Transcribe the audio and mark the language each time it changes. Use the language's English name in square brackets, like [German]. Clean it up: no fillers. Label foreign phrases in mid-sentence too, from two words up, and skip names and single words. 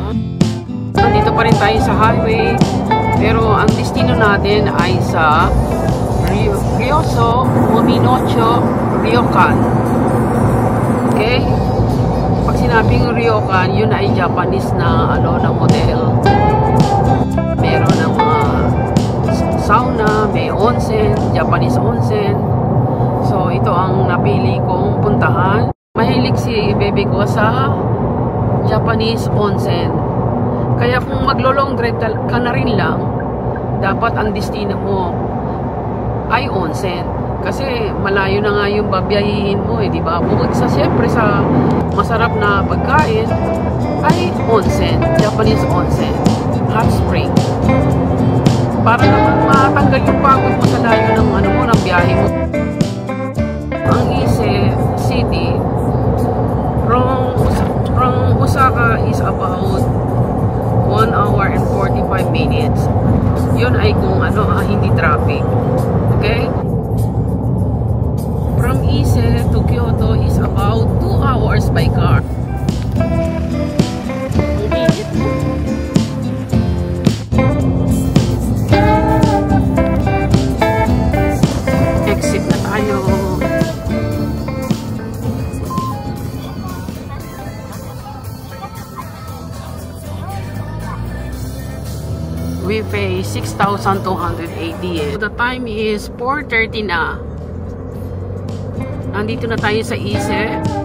[Filipino] Nandito pa rin tayo sa highway, pero ang destino natin ay sa Ryoso Mominocho Ryokan. Okay? Pag sinabing Ryokan, yun ay Japanese na na model. Meron ng mga sauna, may onsen, Japanese onsen. So, ito ang napili kong puntahan. Mahilig si baby ko sa Japanese onsen. Kaya kung maglo-long drive ka na rin lang, dapat ang destino mo ay onsen. Kasi malayo na nga yung babiyahihin mo, di ba? Bukod sa, siyempre, sa masarap na pagkain, ay onsen, Japanese onsen, [English] hot spring. [Filipino] Para naman matanggal yung pagod mo sa layo ng ng biyahe mo. [English] Ang Ise City from Osaka is about 1 hour and 45 minutes. [Filipino] Yun ay kung hindi traffic. Okay? [English] From Ise to Kyoto is about 2 hours by car. [Filipino] Exit na tayo. [English] We pay 6,280 yen. The time is 4:30 [Filipino] na. Nandito na tayo sa Ise.